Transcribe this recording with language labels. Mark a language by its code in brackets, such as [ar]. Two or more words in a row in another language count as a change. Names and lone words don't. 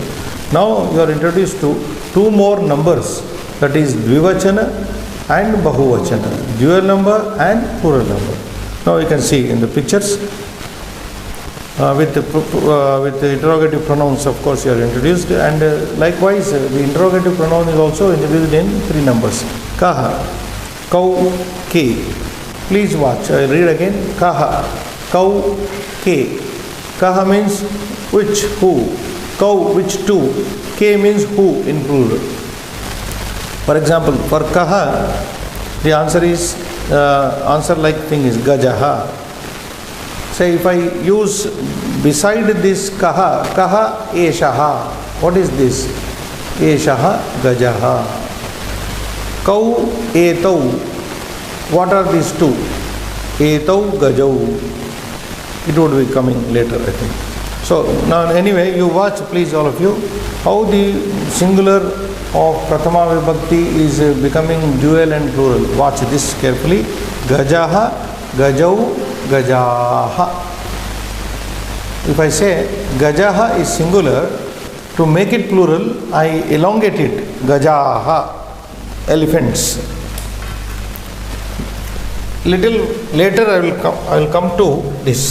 [en] Now you are introduced to two more numbers, that is Dvivachana and Bahuvachana, dual number and plural number. Now you can see in the pictures with the interrogative pronouns, of course, you are introduced, and likewise the interrogative pronoun is also introduced in 3 numbers. [sa] Kaha, kau, ke. [en] Please watch. I read again. [sa] Kaha, kau, ke. Kaha [en] means which, who. Kau, which, to. Ke means who in plural. For example, for kaha, the answer is answer like thing is gajaha. Say if I use beside this kaha, [sa] kaha eshaha. [en] What is this? [sa] Eshaha gajaha. Kau etau. [en] What are these two? [sa] Etau gajau. [en] It would be coming later, I think. So now anyway, you watch please all of you how the singular of [sa] Prathama Vibhakti [en] is becoming dual and plural. Watch this carefully. [sa] Gajaha, gajau, gajaha. [en] If I say gajaha is singular, to make it plural, I elongate it. Gajaha, elephants. Little later I will come to this.